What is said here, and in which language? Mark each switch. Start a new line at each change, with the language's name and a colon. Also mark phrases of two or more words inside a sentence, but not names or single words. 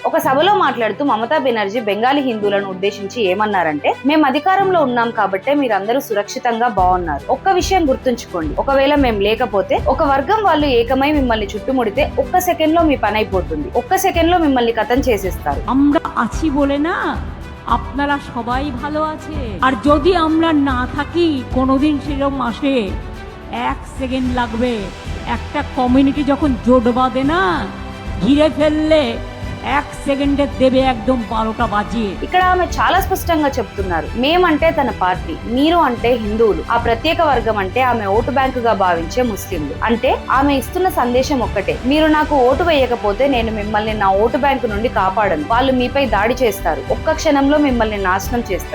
Telugu: ఒక సభలో మాట్లాడుతూ మమతా బెనర్జీ బెంగాలీ హిందువులను ఉద్దేశించి ఏమన్నారంటే, మేము అధికారంలో ఉన్నాం కాబట్టే మీరందరూ సురక్షితంగా బాగున్నారు. ఒక్క విషయం గుర్తుంచుకోండి, ఒకవేళ మేము లేకపోతే ఒక వర్గం వాళ్ళు ఏకమై మిమ్మల్ని చుట్టుముడితే ఒక్క సెకండ్ లో మీ పని అయిపోతుంది. ఒక్క సెకండ్ లో మిమ్మల్ని కథం చేసేస్తారు.
Bangla: আমরা আছি বলে না আপনারা সবাই ভালো আছে, আর যদি আমরা না থাকি কোনোদিন সেরকম আসে 1 সেকেন্ড লাগবে। একটা কমিউনিটি যখন জোট বাঁধে না, ঘিরে ফেললে 1 সেকেন্ডে দেবে একদম 12টা বাজিয়ে।
Telugu: ఇక్కడ ఆమె చాలా స్పష్టంగా చెప్తున్నారు, మేమంటే తన పార్టీ, మీరు అంటే హిందువులు, ఆ ప్రత్యేక వర్గం అంటే ఆమె ఓటు బ్యాంకుగా భావించే ముస్లింలు. అంటే ఆమె ఇస్తున్న సందేశం ఒక్కటే, మీరు నాకు ఓటు వేయకపోతే నేను మిమ్మల్ని నా ఓటు బ్యాంకు నుండి కాపాడను. వాళ్ళు మీపై దాడి చేస్తారు, ఒక్క క్షణంలో మిమ్మల్ని నాశనం చేస్తారు.